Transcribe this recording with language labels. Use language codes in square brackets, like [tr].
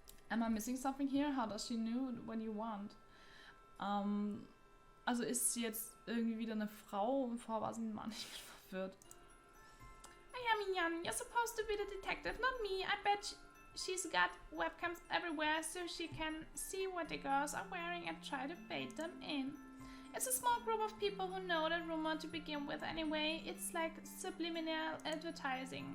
[en] Am I missing something here? How does she know when you want? [de] Also ist sie jetzt irgendwie wieder eine Frau und vorher war sie ein Mann. Ich bin verwirrt. [en] Ayami-yan, you're supposed to be the detective, not me. I bet she's got webcams everywhere so she can see what the girls are wearing and try to bait them in. It's a small group of people who know the rumor to begin with anyway. It's like subliminal advertising.